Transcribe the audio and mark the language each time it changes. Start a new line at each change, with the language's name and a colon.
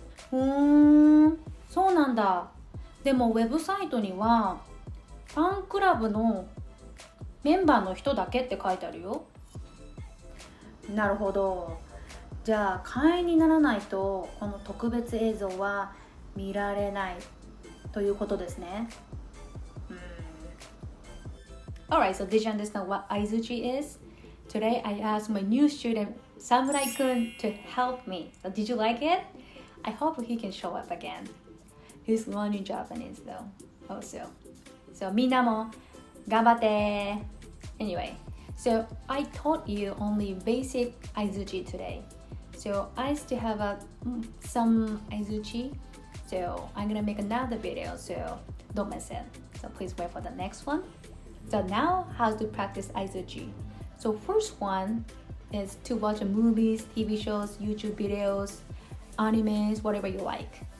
Japanese: そうなんだ。でもウェブサイトにはファンクラブのメンバーの人だけって書いてあるよ。なるほど。じゃあ会員にならないとこの特別映像は見られないということですね。
English: Alright, so did you understand what Aizuchi is? Today I asked my new student Samurai-kun to help me. So did you like it? I hope he can show up again. He's learning Japanese though, also.
Japanese: So みんなも頑張って.
English: Anyway, so I taught you only basic Aizuchi today. So I still have some Aizuchi. So I'm gonna make another video, so don't miss it. So please wait for the next one. So now how to practice Aizuchi. So first one is to watch movies, TV shows, YouTube videos, animes, whatever you like.